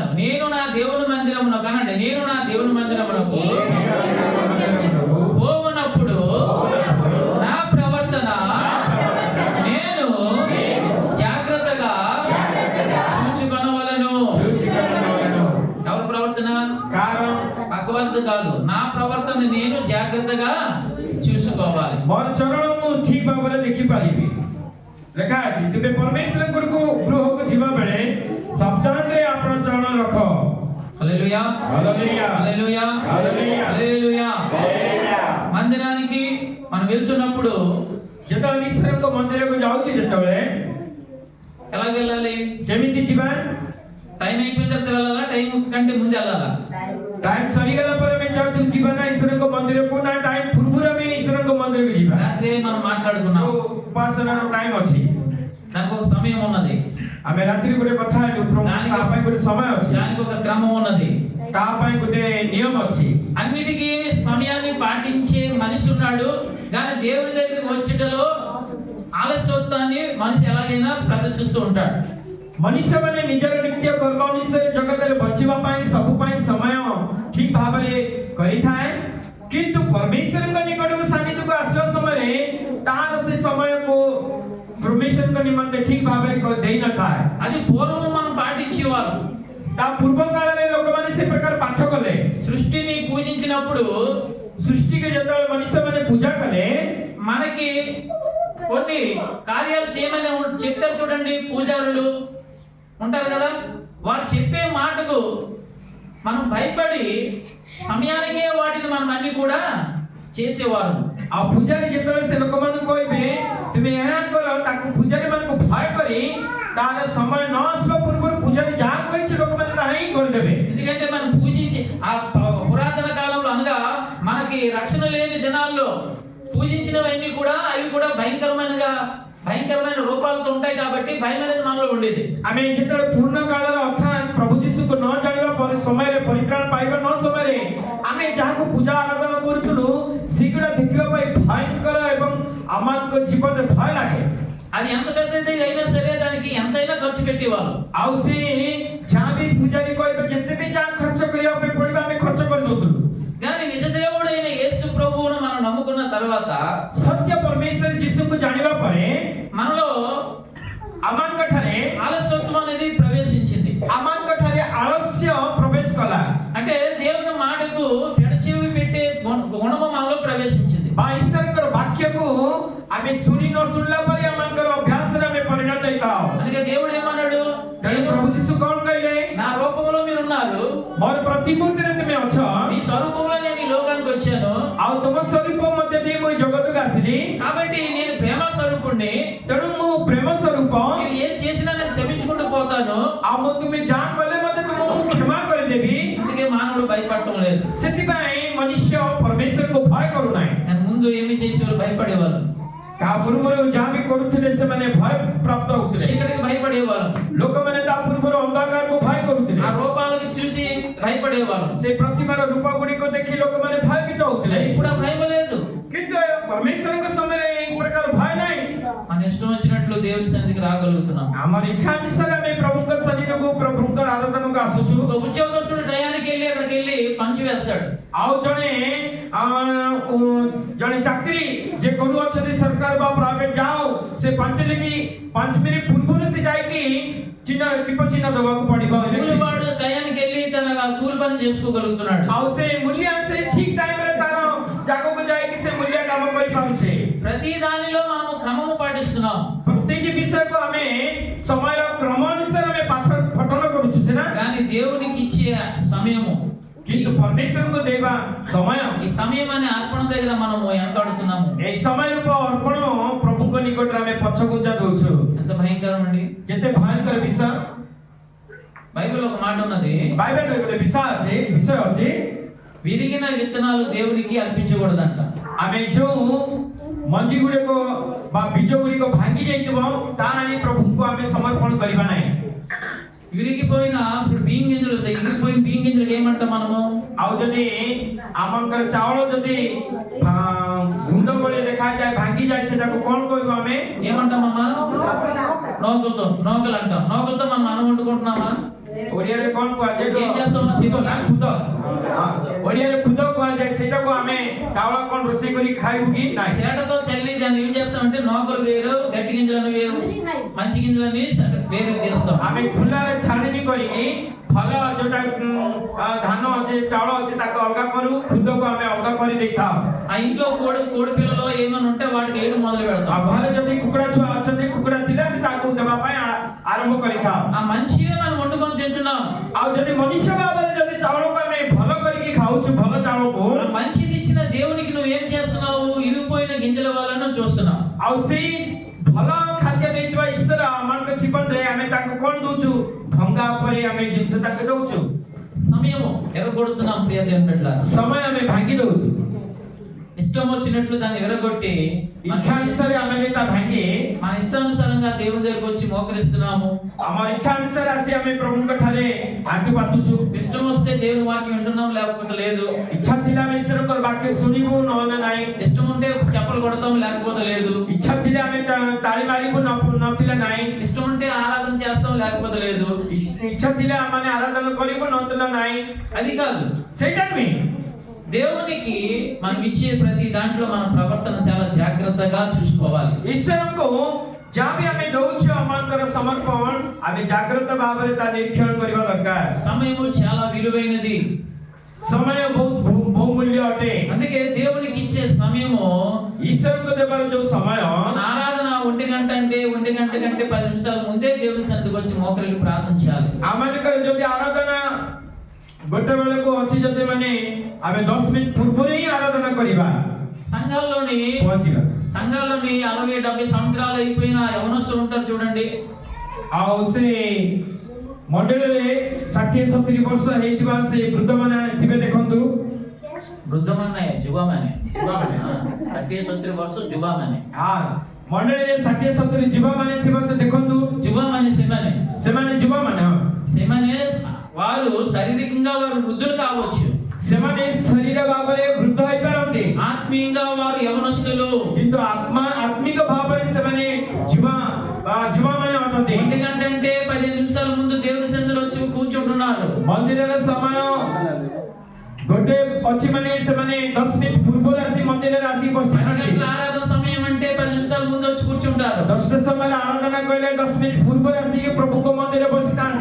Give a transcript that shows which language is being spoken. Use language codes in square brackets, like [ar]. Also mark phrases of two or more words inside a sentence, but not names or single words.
[te] నేను నా దేవుని మందిరమునకు అనండి, నేను నా దేవుని మందిరమునకు పోవునప్పుడు నా ప్రవర్తన నేను జాగ్రత్తగా చూచుకొనవలెను। ఎవరి ప్రవర్తన? పక్కవర్త కాదు, నా ప్రవర్తన నేను జాగ్రత్తగా చూసుకోవాలి। [or] ମୋର ଚରଣ ମୁଁ ଠିକ ଭାବରେ ଦେଖିପାରିବି। ଲେଖା ଅଛି ତେବେ ପରମେଶ୍ୱରଙ୍କ ଗୃହକୁ ଯିବା ବେଳେ ସାବଧାନରେ ଆପଣ ଚରଣ ରଖ। [te] హల్లెలూయా, హల్లెలూయా, హల్లెలూయా, హల్లెలూయా, హల్లెలూయా। మందిరానికి మనం వెళ్తున్నప్పుడు [or] ଯେତେବେଳେ ଈଶ୍ୱରଙ୍କ ମନ୍ଦିରକୁ ଯାଉଛି ଯେତେବେଳେ [te] ఎలా వెళ్ళాలి? [or] କେମିତି ଯିବା? [te] టైం అయిపోయిన తర్వాత వెళ్ళాలా, టైం కంటే ముందు వెళ్ళాలా? [or] ଟାଇମ ସରିଗଲା ପରେ ଆମେ ଚର୍ଚ୍ଚକୁ ଯିବା ନା ଈଶ୍ୱରଙ୍କ ମନ୍ଦିରକୁ, ନା ଟାଇମ ପୂର୍ବରୁ ଆମେ ଈଶ୍ୱରଙ୍କ ମନ୍ଦିରକୁ ଯିବା? [te] రాత్రి మనం మాట్లాడుకున్నాం, [or] ଉପାସନାର ଟାଇମ ଅଛି, [te] దానికి ఒక సమయం ఉన్నది, [or] ଆମେ ରାତିରେ ଗୋଟେ କଥା ହେଲୁ, ତା ପାଇଁ ଗୋଟେ ସମୟ ଅଛି, [te] దానికి ఒక క్రమం ఉన్నది, [or] ତା ପାଇଁ ଗୋଟେ నియమ ଅଛି। [te] అన్నిటికీ సమయాన్ని పాటించే మనిషి ఉన్నాడు, కానీ దేవుని దగ్గరికి వచ్చేటలో ఆలస్యత్వాన్ని మనిషి ఎలాగైనా ప్రదర్శిస్తూ ఉంటాడు। [or] ମନୁଷ୍ୟମାନେ ନିଜର ନିତ୍ୟ କର୍ମ ଅନୁସାରେ ଜଗତରେ ବଞ୍ଚିବା ପାଇଁ ସବୁ ପାଇଁ ସମୟ ଠିକ ଭାବରେ କରିଥାଏ, କିନ୍ତୁ ପରମେଶ୍ୱରଙ୍କ ନିକଟକୁ ସାନ୍ନିଧ୍ୟକୁ ଆସିବା ସମୟରେ ତାର ସେ ସମୟକୁ ପରମେଶ୍ୱରଙ୍କ ନିମନ୍ତେ ଠିକ ଭାବରେ ଦେଇନଥାଏ। [te] అది పూర్వం మనం పాటించేవారు। [or] ତା ପୂର୍ବ କାଳରେ ଲୋକମାନେ ସେ ପ୍ରକାର ପାଠ କଲେ। [te] సృష్టిని పూజించినప్పుడు [or] సృష్టికి ଯେତେବେଳେ ମନୁଷ୍ୟମାନେ ପୂଜା କଲେ [te] మనకి కొన్ని కార్యాలు చేయమని చెప్తారు చూడండి పూజారులు। ఉంటారు కదా, వారు చెప్పే మాటకు మనం భయపడి సమయానికే వాటిని మనం అన్ని కూడా చేసేవారు. [or] ଆଉ ପୂଜାରୀ ଯେତେବେଳେ ସେ ଲୋକମାନଙ୍କୁ କହିବେ ତୁମେ ଏହା କର, ତାକୁ ପୂଜାରୀ ମାନଙ୍କୁ ଭୟ କରି ତାର ସମୟ ନ ଆସିବା ପୂର୍ବରୁ ପୂଜାରୀ ଯାହା କହିଛି ଲୋକମାନେ ତାହା ହିଁ କରିଦେବେ. [te] ఎందుకంటే మనం పూజించి ఆ పురాతన కాలంలో అనగా మనకి రక్షణ లేని దినాల్లో పూజించినవన్నీ కూడా అవి కూడా భయంకరమైన రూపాలతో ఉంటాయి కాబట్టి భయం అనేది మనలో ఉండేది. [or] ଆମେ ଯେତେବେଳେ ପୂର୍ଣ୍ଣ କାଳର ଅର୍ଥାତ୍ ପ୍ରଭୁ ଯୀଶୁଙ୍କୁ ନ ଜାଣିବା ସମୟରେ, ପରିତ୍ରାଣ ପାଇବା ନ ସମୟରେ ଆମେ ଯାହାକୁ ପୂଜା ଆରାଧନା କରୁଥିଲୁ ସେଗୁଡ଼ା ଦେଖିବା ପାଇଁ ଭୟଙ୍କର ଏବଂ ଆମମାନଙ୍କ ଜୀବନରେ ଭୟ ଲାଗେ. [te] అది ఎంత పెద్దది అయినా సరే దానికి ఎంతైనా ఖర్చు పెట్టేవాళ్ళు. [or] ଆଉ ସେ ଯାହା ବି ପୂଜାରୀ କହିବେ ଯେତେ ବି ଯାହା ଖର୍ଚ୍ଚ କରିବା ପାଇଁ ପଡ଼ିବ ଆମେ ଖର୍ଚ୍ଚ କରିଦେଉଥିଲୁ. [te] కానీ నిజ దేవుడైన యేసు ప్రభువును మనం నమ్ముకున్న తర్వాత, [or] ସତ୍ୟ ପରମେଶ୍ୱର ଯୀଶୁଙ୍କୁ ଜାଣିବା ପରେ [te] మనలో [or] ଆମଙ୍କ ଠାରେ [te] ఆలస్యత్వం అనేది ప్రవేశించింది. [or] ଆମଙ୍କ ଠାରେ ଆଳସ୍ୟ ପ୍ରବେଶ କଲା. [te] అంటే దేవుని మాటకు పెడచెవి పెట్టే గుణము మనలో ప్రవేశించింది. [or] ବା ଈଶ୍ୱରଙ୍କର ବାକ୍ୟକୁ ଆମେ ଶୁଣି ନ ଶୁଣିଲା ପରେ ଆମଙ୍କର ଅଭ୍ୟାସରେ ଆମେ ପରିଣତ ହେଇଥାଉ. [te] అందుకే దేవుడు ఏమన్నాడు? [or] ତେଣୁ ପ୍ରଭୁ ଯୀଶୁ କ'ଣ କହିଲେ? [te] నా రూపంలో మీరు ఉన్నారు, [or] ମୋର ପ୍ରତିମୂର୍ତ୍ତିରେ ତୁମେ ଅଛ, [te] మీ స్వరూపంలో నేను ఈ లోకానికి వచ్చాను, [or] ଆଉ ତୁମ ସ୍ୱରୂପ ମଧ୍ୟ ଦେଇ ମୁଁ ଏ ଜଗତକୁ ଆସିଲି. [te] కాబట్టి నేను ప్రేమ స్వరూపుణ్ణి, [or] ତେଣୁ ମୁଁ ପ୍ରେମ ସ୍ୱରୂପ, [te] మీరు ఏం చేసినా నేను క్షమించుకుంటూ పోతాను. [or] ଆଉ ମୁଁ ତୁମେ ଯାହା କଲେ ମଧ୍ୟ ତୁମକୁ କ୍ଷମା କରିଦେବି. [te] అందుకే మానవుడు భయపడటం లేదు. [or] ସେଥିପାଇଁ ମନୁଷ୍ୟ ପରମେଶ୍ୱରକୁ ଭୟ କରୁନାହିଁ. [te] కానీ ముందు ఏమి చేసేవారు? భయపడేవారు. [or] ତା ପୂର୍ବରୁ ଯାହା ବି କରୁଥିଲେ ସେମାନେ ଭୟ ପ୍ରାପ୍ତ ହଉଥିଲେ. [te] చీకటికి భయపడేవారు. [or] ଲୋକମାନେ ତା ପୂର୍ବରୁ ଅନ୍ଧକାରକୁ ଭୟ କରୁଥିଲେ. [te] ఆ రూపాలకు చూసి భయపడేవారు. [or] ସେ ପ୍ରତିମାର ରୂପ ଗୁଡ଼ିକ ଦେଖି ଲୋକମାନେ ଭୟଭୀତ ହଉଥିଲେ. [te] ఇప్పుడు ఆ భయం లేదు. [or] କିନ୍ତୁ ପରମେଶ୍ୱରଙ୍କ ସମୟରେ ଏହି ପ୍ରକାର ଭୟ ନାହିଁ. [te] మన ఇష్టం వచ్చినట్లు దేవుని సన్నిధికి రాగలుగుతున్నాం. [or] ଆମର ଇଚ୍ଛା ଅନୁସାରେ ଆମେ ପ୍ରଭୁଙ୍କ ଶରୀରକୁ, ପ୍ରଭୁଙ୍କ ଆରାଧନାକୁ ଆସୁଛୁ. [te] ఒక ఉద్యోగస్తుడు టయానికి వెళ్ళి అక్కడికి వెళ్ళి పంచి వేస్తాడు. [or] ଆଉ ଜଣେ ଚାକିରି ଯେ କରୁଅଛନ୍ତି ସରକାର ବା ପ୍ରାଇଭେଟ ଯାଉ, ସେ 5 ମିନିଟ୍ ପୂର୍ବରୁ ସେ ଯାଇକି ଚିହ୍ନ ଦେବାକୁ ପଡିବ. [te] కూలివాడు టయానికి వెళ్ళి తన కూలి పని చేసుకోగలుగుతున్నాడు. [or] ଆଉ ସେ ମୂଲ୍ୟ ସେ ଠିକ ଟାଇମରେ ତାର ଜାଗାକୁ ଯାଇକି ସେ ମୂଲ୍ୟ କାମ କରିପାରୁଛେ. [te] ప్రతి దానిలో మనము క్రమము పాటిస్తున్నాం. [or] ପ୍ରତ୍ୟେକ ବିଷୟକୁ ଆମେ ସମୟର କ୍ରମ ଅନୁସାରେ ଆମେ ପଠନ କରୁଛୁ ସିନା, [te] కానీ దేవునికి ఇచ్చే సమయము, [or] କିନ୍ତୁ ପରମେଶ୍ୱରଙ୍କୁ ଦେବା ସମୟ, [te] ఈ సమయం అనే అర్పణ దగ్గర మనము ఎంటాడుతున్నాము. [or] এই ସମୟ ରୂପ ଅର୍ପଣ ପ୍ରଭୁଙ୍କ ନିକଟରେ ଆମେ ପଛଘୁଞ୍ଚା ଦଉଛୁ. [te] ఎంత భయంకరం అండి. [or] କେତେ ଭୟଙ୍କର ବିଷୟ. [te] బైబిల్ ఒక మాట ఉన్నది, [or] ବାଇବେଲରେ ଗୋଟେ ବିଷୟ ଅଛି, [te] విరిగిన విత్తనాలు దేవునికి అర్పించకూడదంట. [or] ଆମେ ଯୋଉ ମଞ୍ଜି ଗୁଡ଼ିକ ବା ବୀଜ ଗୁଡ଼ିକ ଭାଙ୍ଗି ଯାଇଥିବ ତାହା ଆଣି ପ୍ରଭୁଙ୍କୁ ଆମେ ସମର୍ପଣ କରିବା ନାହିଁ. [te] విరిగిపోయిన ఇప్పుడు బియ్యం గింజలు, విరిగిపోయిన బియ్యం గింజలు ఏమంటాం మనము? [or] ଆଉ ଯଦି ଆମଙ୍କର ଚାଉଳ ଯଦି ଗୁଣ୍ଡ ଭଳି ଦେଖାଯାଏ, ଭାଙ୍ଗିଯାଏ, ସେଟାକୁ କ'ଣ କହିବୁ ଆମେ? [te] ఏమంటామమ్మా? నోకలు అంటాం. నోకలతో మనం అన్నం వండుకుంటున్నామా? [or] ଓଡ଼ିଆରେ କ'ଣ କୁହାଯାଏ? [te] ఏం చేస్తామా? [or] ଖୁଦ. ଓଡ଼ିଆରେ ଖୁଦ କୁହାଯାଏ. ସେଟାକୁ ଆମେ ଚାଉଳ କ'ଣ ରୋଷେଇ କରି ଖାଇବୁ କି ନାହିଁ? [te] చేటతో చల్లి దాన్ని ఏం చేస్తామంటే నోకలు వేరు, గట్టి గింజలను వేరు, మంచి గింజలని వేరు చేస్తాం. [or] ଆମେ ଖୁଲାରେ ଛାଣିନି କରିକି ଭଲ ଯୋଉଟା ଧାନ ଅଛି, ଚାଉଳ ଅଛି, ତାକୁ ଅଲଗା କରୁ, ଖୁଦକୁ ଆମେ ଅଲଗା କରି ଦେଇଥାଉ. [te] ఆ ఇంట్లో కోడి పిల్లలో ఏమైనా ఉంటే వాటికి వేయడం మొదలు పెడతాం. [or] ଆଉ ଘରେ ଯଦି କୁକୁଡ଼ା ଛୁଆ ଅଛନ୍ତି, କୁକୁଡ଼ା ଥିଲେ ଆମେ ତାକୁ ଦେବା ପାଇଁ ଆରମ୍ଭ କରିଥାଉ. [te] ఆ మంచివే మనం వండుకొని తింటున్నాం. [or] ଆଉ ଯଦି ମନୁଷ୍ୟ ଭାବରେ ଯଦି ଚାଉଳକୁ ଆମେ ଭଲ କରିକି ଖାଉଛୁ, ଭଲ ଚାଉଳକୁ, [te] ఆ మంచిది ఇచ్చిన దేవునికి నువ్వు ఏం చేస్తున్నావు? ఇరిగిపోయిన గింజల వలన చూస్తున్నావు. [or] ଆଉ ସେଇ ଭଲ ଖାଦ୍ୟ ଦେଇଥିବା ଈଶ୍ୱର ଆମମାନଙ୍କ ଜୀବନରେ ଆମେ ତାକୁ କ'ଣ ଦଉଛୁ? ଭଙ୍ଗା ଉପରେ ଆମେ ଜିନିଷ ତାକୁ ଦଉଛୁ. [te] సమయము ఎరగొడుతున్నాం. ప్రియ దేవుని బిడ్డలారా, [or] ସମୟ ଆମେ ଭାଙ୍ଗି ଦଉଛୁ. [te] ఇష్టం వచ్చినట్లు దాన్ని ఎరగొట్టి [or] ଇଚ୍ଛା ଅନୁସାରେ ଆମେ ତା ଭାଙ୍ଗି [te] మన ఇష్టానుసారంగా దేవుని దగ్గరికి వచ్చి మోకరిస్తున్నాము. [or] ଆମର ଇଚ୍ଛା ଅନୁସାରେ ଆସି ଆମେ ପ୍ରଭୁଙ୍କ ଠାରେ ଆଣ୍ଠୁ ପାତୁଛୁ. [te] ఇష్టం వస్తే దేవుని వాక్యం వింటున్నాం, లేకపోతే లేదు. [or] ଇଚ୍ଛା ଥିଲେ ଆମେ ଈଶ୍ୱରଙ୍କର ବାକ୍ୟ ଶୁଣିବୁ, ନହେଲେ ନାହିଁ. [te] ఇష్టం ఉంటే చప్పలు కొడతాం, లేకపోతే లేదు. [or] ଇଚ୍ଛା ଥିଲେ ଆମେ ତାଳି ମାରିବୁ, ନଥିଲେ ନାହିଁ. [te] ఇష్టం ఉంటే ఆరాధన చేస్తాం, లేకపోతే లేదు. [or] ଇଚ୍ଛା ଥିଲେ ଆମେ ଆରାଧନା କରିବୁ, ନଥିଲେ ନାହିଁ. [te] అది కాదు. [or] ସେଇଟା ନୁହେଁ. [te] దేవునికి మనం ఇచ్చే ప్రతి దాంట్లో మన ప్రవర్తన చాలా జాగ్రత్తగా చూసుకోవాలి. [or] ଈଶ୍ୱରଙ୍କୁ ଯାହା ବି ଆମେ ଦଉଛୁ ଆମଙ୍କର ସମର୍ପଣ ଆମେ ଜାଗ୍ରତ ଭାବରେ ତା ନିରୀକ୍ଷଣ କରିବା ଦରକାର. [te] సమయము చాలా విలువైనది. [or] ସମୟ ବହୁତ ବହୁମୂଲ୍ୟ ଅଟେ. [te] అందుకే దేవునికి ఇచ్చే సమయము, [or] ଈଶ୍ୱରଙ୍କୁ ଦେବାର ଯୋଉ ସମୟ, [te] మన ఆరాధన ఒంటి గంట అంటే 1 గంట కంటే 10 నిమిషాల ముందే దేవుని సన్నిధికి వచ్చి మోకరిల్లి ప్రార్థించాలి. [or] ଆମମାନଙ୍କର ଯଦି ଆରାଧନା ଗୋଟେ ବେଳକୁ ଅଛି ଯଦି ମାନେ ଆମେ 10 ମିନିଟ୍ ପୂର୍ବରୁ ହିଁ ଆରାଧନା କରିବା [te] సంఘాల్లోని [or] ପହଞ୍ଚିବା। [te] 60-70 సంవత్సరాలు అయిపోయిన యవనస్తులు ఉంటారు చూడండి. [or] ଆଉ ସେ ମଣ୍ଡଳୀରେ 60-70 ବର୍ଷ ହେଇଥିବା ସେ ବୃଦ୍ଧମାନେ ଥିବେ ଦେଖନ୍ତୁ। వృద్ధమనే ଯୁବାମାନେ 60-70 ବର୍ଷ ଯୁବାମାନେ ମଣ୍ଡଳୀରେ 60-70 ଯୁବାମାନେ ଥିବେ ତ ଦେଖନ୍ତୁ। ଯୁବାମାନେ ସେମାନେ ଯୁବାମାନେ [te] ସେମାନେ వారు శారీరకంగా వారు వృద్ధులు కావచ్చు, [or] ସେମାନେ ଶରୀର ଭାବରେ ବୃଦ୍ଧ ହେଇପାରନ୍ତି, [te] ఆత్మీయంగా వారు యవనస్తులు, [or] କିନ୍ତୁ ଆତ୍ମିକ ଭାବରେ ସେମାନେ ଯୁବାମାନେ ଅଟନ୍ତି। [te] 1 గంట అంటే 15 నిమిషాల ముందు దేవుని సన్నిధిలో వచ్చి కూర్చుంటున్నారు. [or] ମନ୍ଦିରର ସମୟ ଗୋଟେ ଅଛି ମାନେ ସେମାନେ 10 ମିନିଟ୍ ପୂର୍ବରୁ ଆସି ମନ୍ଦିରରେ ଆସି 10 ବସିଥାନ୍ତି। [te] గంటల ఆరాధన సమయం అంటే 10 నిమిషాల ముందు వచ్చి కూర్చుంటారు. [or] 10ଟା ସମୟରେ ଆରାଧନା କଲେ 10 ମିନିଟ୍ ପୂର୍ବରୁ ଆସିକି ପ୍ରଭୁଙ୍କ ମନ୍ଦିରରେ ବସିଥାନ୍ତି।